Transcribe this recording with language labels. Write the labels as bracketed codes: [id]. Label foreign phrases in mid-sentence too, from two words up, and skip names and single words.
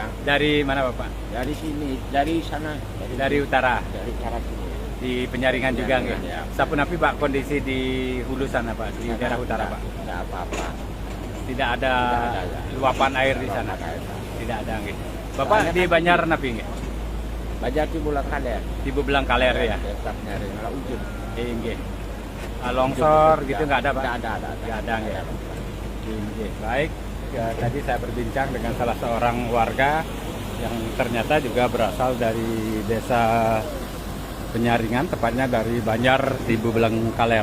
[id] Dari mana Bapak? dari sini, dari sana, Dari utara. dari utara sini. Di Penyaringan juga nggak? Ya. Sapunapi Pak kondisi di hulu sana Pak, di daerah utara Pak. Tidak apa-apa. Tidak ada Tidak ada, ya. luapan air di sana. Luapan air. Tidak Tidak ada nggih. Bapak di Banjar napi nggih? Banjar di Bulang Kaler. Di Bebelang Kaler ya. Tetapnya dari malah ujung. Nggih. Longsor gitu nggak ada, Pak? Nggak ada. Nggih. Nggih. Baik. Ya, tadi saya berbincang dengan salah seorang warga yang ternyata juga berasal dari desa Penyaringan, tepatnya dari Banjar di Bebelang Kaler.